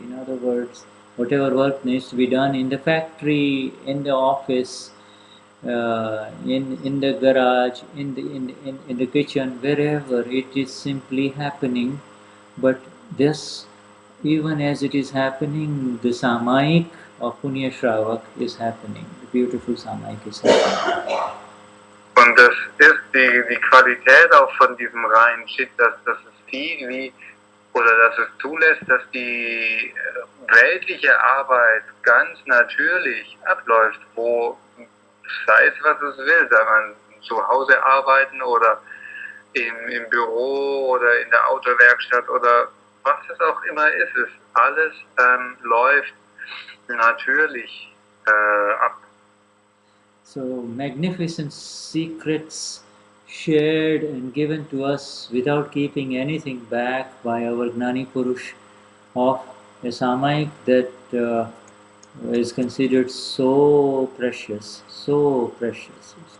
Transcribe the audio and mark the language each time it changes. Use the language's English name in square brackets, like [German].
[English] In other words, whatever work needs to be done in the factory, in the office, in the garage, in the kitchen, wherever, it is simply happening. But this, even as it is happening, the Samayik of Punya Shravak is happening. The beautiful Samayik is happening. [German] Und das ist die Qualität auch von diesem reinen Chit, dass es viel wie, oder dass es zulässt, dass die weltliche Arbeit ganz natürlich abläuft, wo sei es was es will, sei man zu Hause arbeiten oder im Büro oder in der Autowerkstatt oder was es auch immer ist, alles läuft natürlich ab. [English] So magnificent secrets shared and given to us without keeping anything back by our Gnani Purush of a Samayik that is considered so precious, so precious.